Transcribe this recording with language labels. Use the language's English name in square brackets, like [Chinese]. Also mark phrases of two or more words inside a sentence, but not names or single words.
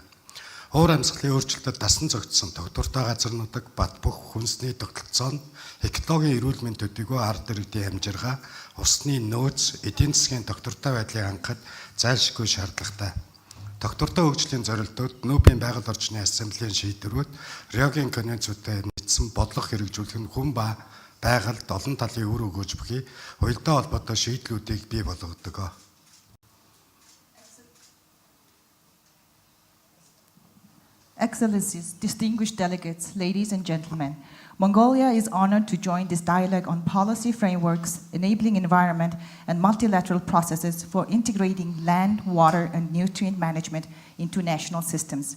[Mongolian] Уур амьсгалын өөрчлөлтөд дасан зогтсон тогтвортой газарнуудад бат бөх хүнсний тогтолцоо нь экологийн эрүүл мэнд төдийгүй ард иргэдийн амжиргаа, усны нөөц, эдийн засгийн тогтвортой байдлыг хангахад зайлшгүй шаардлагатай. Тогтвортой хөгжлийн зорилтууд НУП-ийн байгаль орчны ассамблеийн шийдвэрүүд Риогийн конвенцүүдэд нийцсэн бодлого хэрэгжүүлэх нь хүн ба байгальд олон талын үр өгөөж бүхий уялдаа холбоотой шийдлүүдийг бий болгодог. [English] Excellencies, distinguished delegates, ladies and gentlemen, Mongolia is honored to join this dialogue on policy frameworks, enabling environment and multilateral processes for integrating land, water, and nutrient management into national systems.